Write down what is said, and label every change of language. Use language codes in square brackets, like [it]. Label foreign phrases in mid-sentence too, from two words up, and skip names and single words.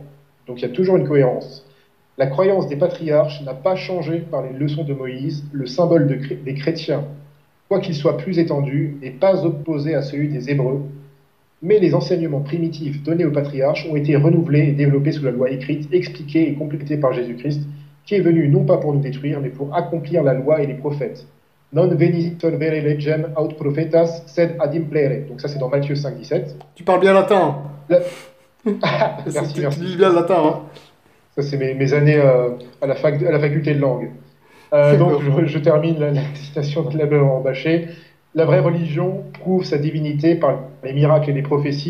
[fr] Donc il y a toujours une cohérence. La croyance des patriarches n'a pas changé par les leçons de Moïse, le symbole des chrétiens, quoiqu'il soit plus étendu, n'est pas opposé à celui des Hébreux, mais les enseignements primitifs donnés aux patriarches ont été renouvelés et développés sous la loi écrite, expliqués et complétés par Jésus-Christ, qui est venu non pas pour nous détruire, mais pour accomplir la loi et les prophètes. [la] Non venit solvere legem aut prophetas, sed ad implere. [fr] Donc ça, c'est dans Matthieu 5, 17. Tu parles bien latin. Là- Tu Merci. lis bien le latin, hein. Ça, c'est mes années à la faculté de langue. Donc, D'accord. je termine la citation de l'abbé Bachet. La vraie religion prouve sa divinité par les miracles et les prophéties.